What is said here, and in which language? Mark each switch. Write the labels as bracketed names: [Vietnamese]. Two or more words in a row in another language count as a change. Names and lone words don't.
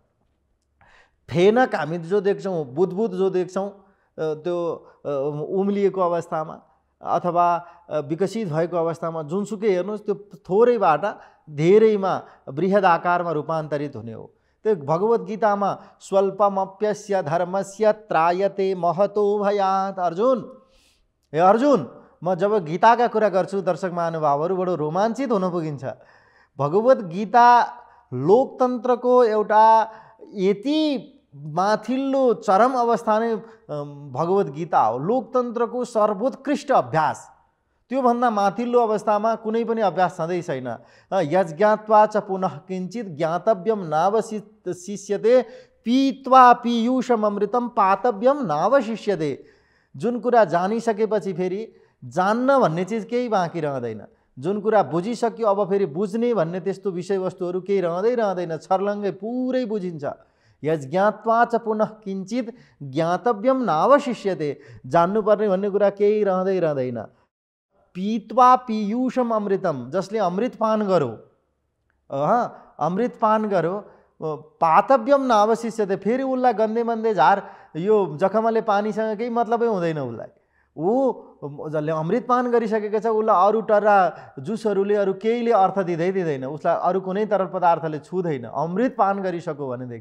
[Nepali] फेनक हामी जो देख्छौँ, बुदबुद जो देख्छौँ, त्यो उम्लिएको अवस्थामा अथवा विकसित भएको अवस्थामा जुनसुकै हेर्नुहोस्, त्यो थोरैबाट धेरैमा बृहद आकारमा रूपान्तरित हुने हो। त्यो भगवत गीतामा [Sanskrit] स्वल्पमप्यस्य धर्मस्य त्रायते महतो भयात्। [Nepali] अर्जुन, हे अर्जुन, म जब गीताका कुरा गर्छु दर्शक महानुभावहरू बडो रोमाञ्चित हुन पुगिन्छ। भगवत गीता लोकतन्त्रको एउटा यति माथिल्लो चरम अवस्था नै भगवत गीता हो। लोकतन्त्रको सर्वोत्कृष्ट अभ्यास, त्योभन्दा माथिल्लो अवस्थामा कुनै पनि अभ्यास छँदै छैन। [Sanskrit] यज्ञात्वा च पुनः किञ्चित ज्ञातव्यम नावशिष्यते, पीत्वा पीयूषम अमृतम पातव्यम नावशिष्यते। [Nepali] जुन कुरा जानिसकेपछि फेरि जान्न भन्ने चिज केही बाँकी रहँदैन। जुन कुरा बुझिसक्यो अब फेरि बुझ्ने भन्ने त्यस्तो विषयवस्तुहरू केही रहँदैन, छर्लङ्गै पुरै बुझिन्छ। [Sanskrit] यज्ञात्वा च पुनः किञ्चित ज्ञातव्यम नावशिष्यते, [Nepali] जान्नुपर्ने भन्ने कुरा केही रहँदैन। [Sanskrit] पीत्वा पीयूषम अमृतम, [Nepali] जसले अमृत पान गरो, अमृत पान गरो, [Sanskrit] पातव्यम नावशिष्यते, [Nepali] फेरि उसलाई गन्धे मन्दे झार यो जखमले पानीसँग केही मतलबै हुँदैन उसलाई। ऊ जसले अमृत पान गरिसकेको छ उसलाई अरू टर्रा जुसहरूले अरू केहीले अर्थ दिँदैन, उसलाई अरू कुनै तरल पदार्थले छुँदैन, अमृत पान गरिसक्यो भनेदेखि।